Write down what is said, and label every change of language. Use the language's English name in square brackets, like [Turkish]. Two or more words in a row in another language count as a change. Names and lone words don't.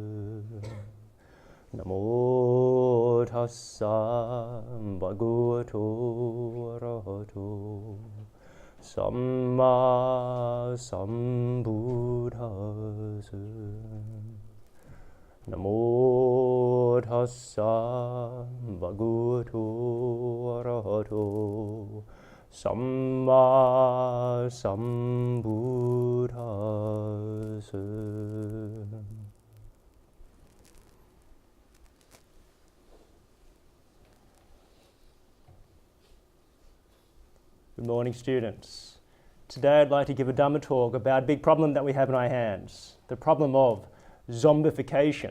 [Pali] Namo tassa bhagavato arahato samma sambuddhassa. Namo tassa bhagavato arahato samma sambuddhassa. [English] Good morning, students. Today I'd like to give a Dhamma talk about a big problem that we have in our hands, the problem of zombification.